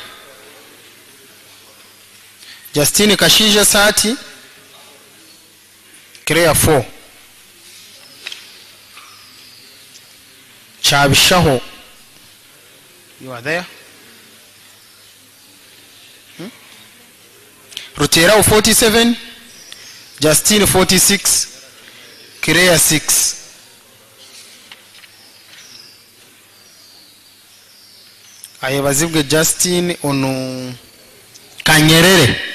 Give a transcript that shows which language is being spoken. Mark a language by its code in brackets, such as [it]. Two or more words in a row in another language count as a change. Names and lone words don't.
[en] Justine Kashija 30 Claire 4 Cyabishaho you are there Ruteraho 47 Justine 46 Claire 6 ayebazibwe Justine ono Kanyerere